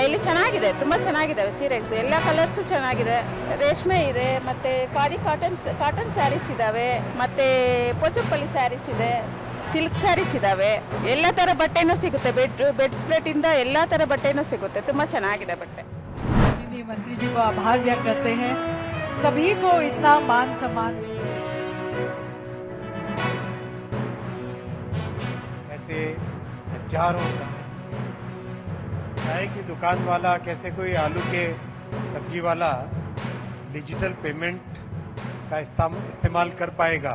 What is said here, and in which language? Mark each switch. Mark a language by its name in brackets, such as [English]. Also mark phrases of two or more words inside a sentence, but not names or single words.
[Kannada] ಇಲ್ಲಿ ಚೆನ್ನಾಗಿದೆ, ತುಂಬ ಚೆನ್ನಾಗಿದ್ದಾವೆ ಸೀರೆಸ್. ಎಲ್ಲ ಕಲರ್ಸು ಚೆನ್ನಾಗಿದೆ. ರೇಷ್ಮೆ ಇದೆ, ಮತ್ತು ಖಾದಿ [English] cotton sarees [Kannada] ಇದ್ದಾವೆ, ಮತ್ತು ಪೋಚಂಪಲ್ಲಿ ಸ್ಯಾರೀಸ್ ಇದೆ, [English] silk sarees [Kannada] ಇದ್ದಾವೆ. ಎಲ್ಲ ಥರ ಬಟ್ಟೆನೂ ಸಿಗುತ್ತೆ. ಬೆಡ್ ಸ್ಪ್ರೆಟಿಂದ ಎಲ್ಲ ಥರ ಬಟ್ಟೆನೂ ಸಿಗುತ್ತೆ. ತುಂಬ ಚೆನ್ನಾಗಿದೆ ಬಟ್ಟೆ. [Hindi] मंत्री जी को आभार व्यक्त करते हैं. सभी को इतना मान सम्मान. ऐसे हजारों चाय की दुकान वाला, कैसे कोई आलू के सब्जी वाला [English] digital payment [Hindi] का इस्तेमाल कर पाएगा.